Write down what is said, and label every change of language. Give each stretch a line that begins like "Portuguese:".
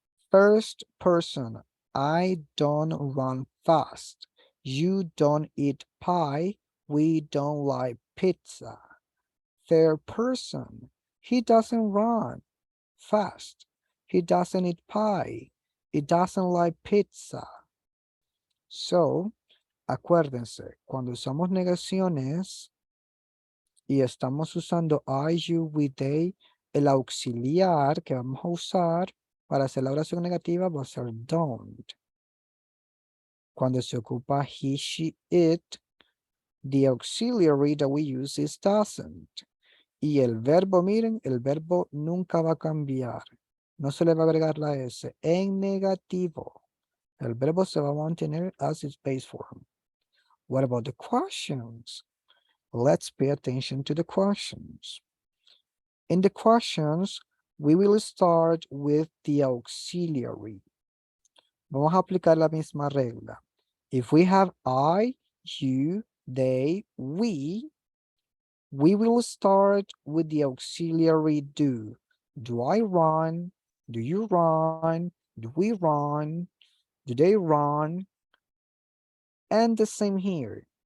English: First person, I don't run fast. You don't eat pie. We don't like pizza. Third person, he doesn't run fast. He doesn't eat pie. He doesn't like pizza.
Spanish: So, acuérdense, cuando usamos negaciones y estamos usando I, you, we, they, el auxiliar que vamos a usar para hacer la oración negativa va a ser don't. Cuando se ocupa he, she, it,
English: the auxiliary that we use is doesn't.
Spanish: Y el verbo, miren, el verbo nunca va a cambiar. No se le va a agregar la S. En negativo, el verbo se va a mantener
English: as its base form. What about the questions? Let's pay attention to the questions. In the questions, we will start with the auxiliary.
Spanish: Vamos a aplicar la misma regla.
English: If we have I, you, they, we will start with the auxiliary do. Do I run? Do you run? Do we run? Do they run? And the same here.